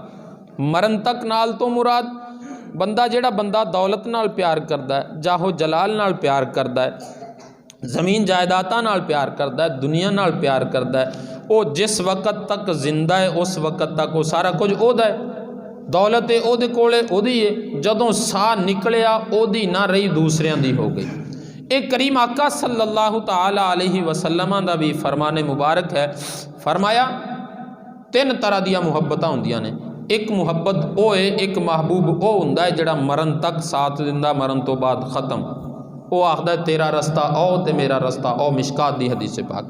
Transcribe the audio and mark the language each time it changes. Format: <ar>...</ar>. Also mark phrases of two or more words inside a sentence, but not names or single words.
<pa>مرن تک نال تو مراد بندہ جڑا بندہ دولت نال پیار کرتا ہے، جاہو جلال نال پیار کرتا ہے، زمین جائیداداں نال پیار کرتا ہے، دنیا نال پیار کرتا ہے، وہ جس وقت تک زندہ ہے اس وقت تک وہ سارا کچھ اوہدا ہے، دولت ہے اوہدے کولے اوہدی ہے، جدوں ساہ نکلیا اوہدی نہ رہی دوسریاں دی ہو گئی. اک کریم آقا</pa> <ar>صلى الله تعالى عليه وسلم</ar> <pa>دا بھی فرمان مبارک ہے، فرمایا 3 طرح دیاں محبتاں ہندیاں نے. اک محبت او ہے، اک محبوب او ہندا ہے جہڑا مرن تک ساتھ دیندا، مرن تو بعد ختم، او آکھدا ہے تیرا رستہ آؤ تے میرا رستہ آؤ، مشکات دی حدیث پاک.</pa>